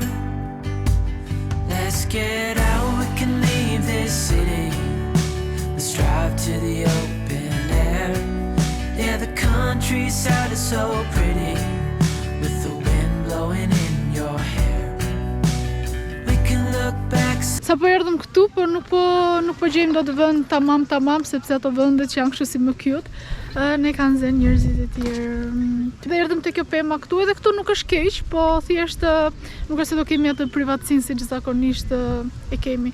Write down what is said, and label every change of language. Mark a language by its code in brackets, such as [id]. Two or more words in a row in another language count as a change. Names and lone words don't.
[en] Let's get out, we can leave this city. Let's drive to the open air. Yeah, the countryside is so pretty, with the wind blowing in your hair. We can look back. [sq] Sa po erdhëm këtu, por nuk po gjejmë dot vend tamam, sepse ato vendet që janë kështu si më cute, ne kanë zënë njerëzit e tjerë. Dhe erdhëm te kjo pema këtu, edhe këtu nuk është keq, po thjesht nuk është se do kemi atë privatësinë si zakonisht e kemi.